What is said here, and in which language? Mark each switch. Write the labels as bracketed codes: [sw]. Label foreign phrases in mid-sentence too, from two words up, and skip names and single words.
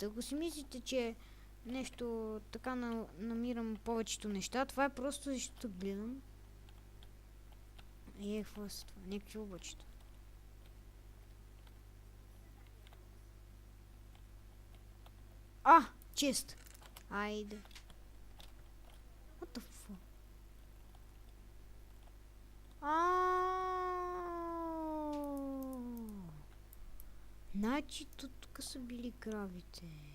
[bg] Ако си мислите, че нещо така намирам повечето неща, това е просто защото гледам. Какво е това? Някакви облачета. Чест. Айде. [en] What the fuck? [bg] Значи тук са били кравите.